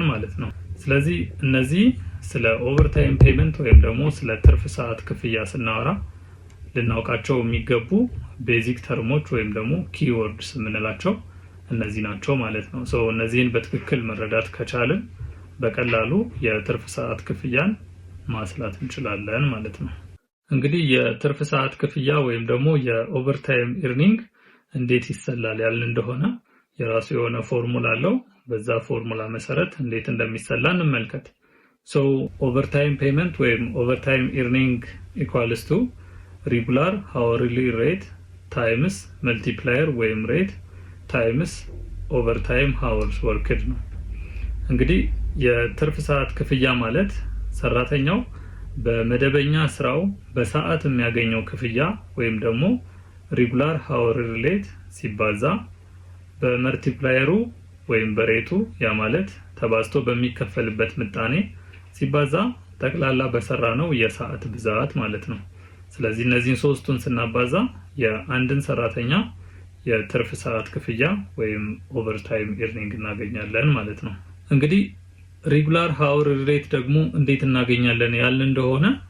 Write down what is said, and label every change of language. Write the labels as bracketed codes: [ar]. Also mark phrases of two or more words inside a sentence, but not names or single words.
[am] ማለት ነው። ስለዚህ እነዚህ ስለ [en] overtime payment [am] ወይም ደግሞ ስለ ትርፍ ሰዓት ክፍያ ስናወራ ልናውቃቸው የሚገቡ [en] basic termች [am] ወይም ደግሞ ኪወርድስ የምንላቸው እነዚህ ናቸው ማለት ነው። እነዚህን በትክክል መረዳት ከቻልን በቀላሉ የትርፍ ሰዓት ክፍያን ማስላት እንችላለን ማለት ነው። እንግዲህ የትርፍ ሰዓት ክፍያ ወይም ደግሞ [en] የovertime earning [am] እንዴት ይሰላል ያልን እንደሆነ የራሱ የሆነ ፎርሙላ አለው። በዛ ፎርሙላ መሰረት እንዴት [en] እንደሚሰላ እንመልከት። overtime payment ወይም overtime earning equals to regular hourly rate times multiplier ወይም rate times overtime hours [am] worked ነው። እንግዲህ የትርፍ ሰዓት ክፍያ ማለት ሰራተኛው በመደበኛ ስራው በሰዓት የሚያገኘው ክፍያ ወይም ደግሞ [en] regular hourly rate [am] ሲባዛ በመልቲፕላየሩ ወይም በሬቱ ያ ማለት ተባዝቶ በሚከፈልበት ምጣኔ ሲባዛ ጠቅላላ በሰራነው የሰዓት ብዛት ማለት ነው። ስለዚህ እነዚህን ሶስቱን ስናባዛ የአንድን ሰራተኛ የትርፍ ሰዓት ክፍያ ወይም [en] overtime earning [am] እናገኛለን ማለት ነው። እንግዲህ [en] regular hourly rate [am] ደግሞ እንዴት እናገኛለን ያልን እንደሆነ